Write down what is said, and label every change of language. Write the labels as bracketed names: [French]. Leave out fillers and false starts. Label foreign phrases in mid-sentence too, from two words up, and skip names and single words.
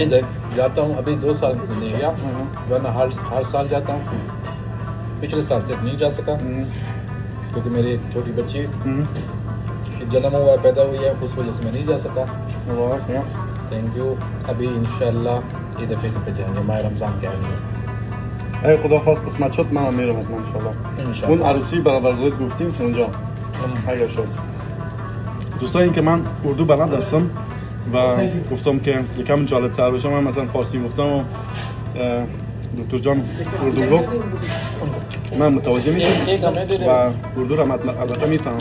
[Hindi] जाता हूँ अभी 2 साल नहीं गया वरना हर साल जाता हूँ। पिछले साल से नहीं जा सका क्योंकि मेरी एक छोटी बच्ची जन्म हुआ पैदा हुई है उस वजह से मैं नहीं जा सका। [English] thank you. [Hindi] अभी इंशाल्लाह ईद फित्र पे जाएंगे, माह रमजान के आएंगे। [Persian] اگه خدا خواست قسمت شد من میرم حتما انشالله. اون عروسی برادرزادت گفتیم که اونجا اگه شد. دوستان این که من اردو بلد هستم و گفتم که یکم جالب تر بشه من مثلا فارسی گفتم و دکتر جان اردو گفت من متوجه میشم و اردو را البته میفهمم.